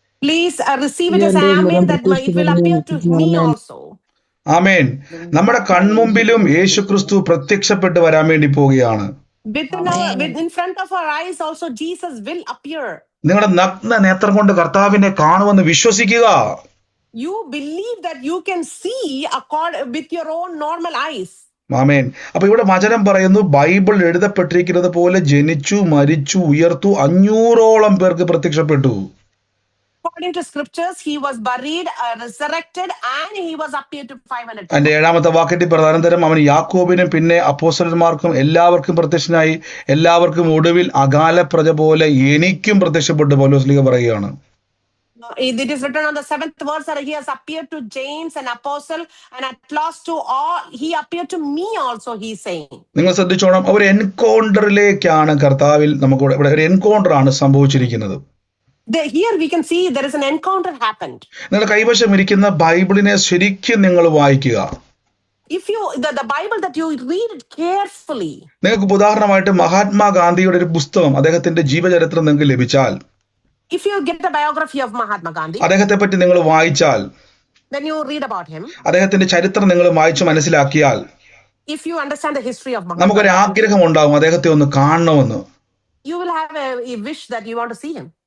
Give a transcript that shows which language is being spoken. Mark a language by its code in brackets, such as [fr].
[en] Please receive it as amen that it will appear to me also. [ml] ആമേൻ. നമ്മുടെ കൺമുമ്പിലും യേശു ക്രിസ്തു പ്രത്യക്ഷപ്പെട്ട് വരാൻ വേണ്ടി പോവുകയാണ്. [en] In front of our eyes also Jesus will appear. [ml] നിങ്ങളുടെ നഗ്ന നേത്രം കൊണ്ട് കർത്താവിനെ കാണുമെന്ന് വിശ്വസിക്കുക. [en] You believe that you can see with your own normal eyes. [ml] ആമേൻ. അപ്പൊ ഇവിടെ വചനം പറയുന്നു, ബൈബിൾ എഴുതപ്പെട്ടിരിക്കുന്നത് പോലെ ജനിച്ചു, മരിച്ചു, ഉയർത്തു 500ഓളം പേർക്ക് പ്രത്യക്ഷപ്പെട്ടു. [en] According to scriptures, he was buried, resurrected, and he was appeared to 500. [ml] അതിന്റെ 7ാമത്തെ വാക്യത്തിൽ പ്രധാനതരം അവൻ യാക്കോബിനും പിന്നെ അപ്പോസ്തലന്മാർക്കും എല്ലാവർക്കും പ്രത്യക്ഷനായി, എല്ലാവർക്കും ഒടുവിൽ അകാല പ്രജ പോലെ എനിക്കും പ്രത്യക്ഷപ്പെട്ടു പൗലോസ് പറയുകയാണ്. [en] It is written on the 7th verse that he has appeared to James, an apostle, and at last to all, he appeared to me also, he is saying. [ml] നിങ്ങൾ ശ്രദ്ധിച്ചോണം, ഒരു എൻകൗണ്ടറിലേക്കാണ് കർത്താവിൽ നമുക്ക് ഇവിടെ ഒരു എൻകൗണ്ടർ ആണ് സംഭവിച്ചിരിക്കുന്നത്. [en] Here we can see there is an encounter happened. [ml] നിങ്ങളുടെ കൈവശം ഇരിക്കുന്ന ബൈബിളിനെ ശരിക്കും നിങ്ങൾ വായിക്കുക. [en] If you the Bible that you read it carefully. [ml] നിങ്ങൾക്ക് ഉദാഹരണമായിട്ട് മഹാത്മാഗാന്ധിയുടെ ഒരു പുസ്തകം, അദ്ദേഹത്തിന്റെ ജീവചരിത്രം നിങ്ങൾക്ക് ലഭിച്ചാൽ, [en] if you get the biography of Mahatma Gandhi, [ml] അദ്ദേഹത്തെ പറ്റി നിങ്ങൾ വായിച്ചാൽ, [en] when you read about him, [ml] അദ്ദേഹത്തിന്റെ ചരിത്രം നിങ്ങൾ വായിച്ചു മനസ്സിലാക്കിയാൽ, [en] if you understand the history of Mahatma [ml] നമുക്കൊരു ആഗ്രഹം ഉണ്ടാവും അദ്ദേഹത്തെ ഒന്ന് കാണണമെന്ന്. [en] you will have a wish that you want to see him.